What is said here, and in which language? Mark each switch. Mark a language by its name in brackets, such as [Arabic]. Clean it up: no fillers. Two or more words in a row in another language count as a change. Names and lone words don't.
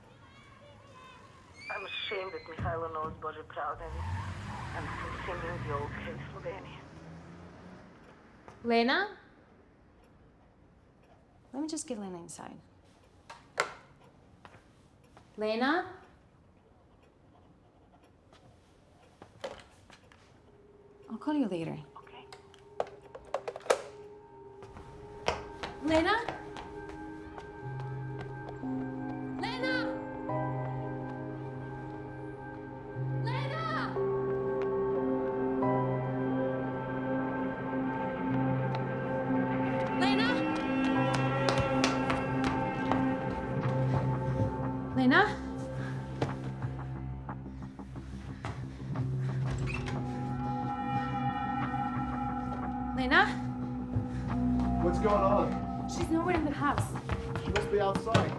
[English] I'm ashamed that Mihailo knows Bože pravde and singing the OK Slovenia. Lena? Let me just get Lena inside. Lena? I'll call you later. Okay. Lena? Lena! Lena! Lena? Lena? Lena? What's going on? She's nowhere in the house. She must be outside.